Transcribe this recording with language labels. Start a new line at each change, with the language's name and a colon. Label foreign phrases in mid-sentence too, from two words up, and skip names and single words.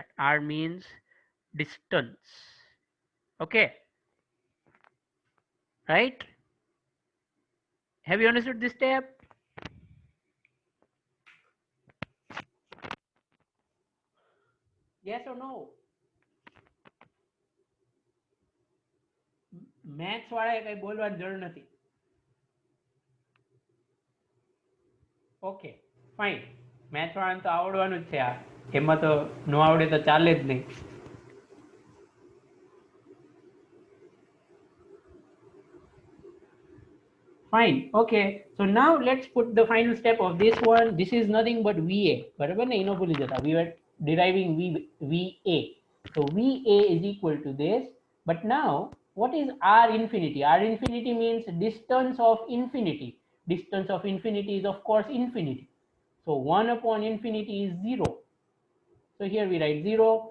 English: R means distance. Okay, right? Have you understood this step? Yes or no?
Gujarati: મેથ્સ વાળાએ કઈ બોલવાની જરૂર નથી. ઓકે ફાઇન, મેથ્સ વાળાને તો આવડવાનું જ છે. આ એમાં તો ન આવડે તો ચાલે જ નહીં.
English: Fine. Okay, so now let's put the final step of this one. This is nothing but VA.
Gujarati: બરાબર ને? એનો ભૂલી જતા.
English: We were deriving VA. So VA is equal to this. But now, what is R infinity? R infinity means distance of infinity. Distance of infinity is, of course, infinity. So 1 upon infinity is 0. So here we write 0.